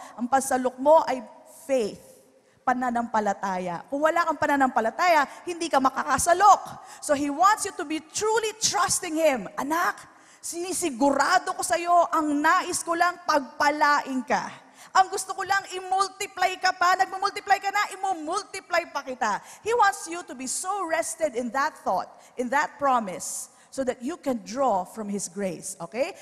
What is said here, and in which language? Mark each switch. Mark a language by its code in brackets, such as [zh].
[tl] Ang pansalok mo ay faith, pananampalataya. Kung wala kang pananampalataya, hindi ka makakasalok. [en] So He wants you to be truly trusting Him. [tl] Anak, sinisigurado ko sa iyo, ang nais ko lang pagpalain ka. Ang gusto ko lang i-multiply ka pa, nagmumultiply ka na, i-multiply pa kita. [en] He wants you to be so rested in that thought, in that promise, so that you can draw from His grace. Okay?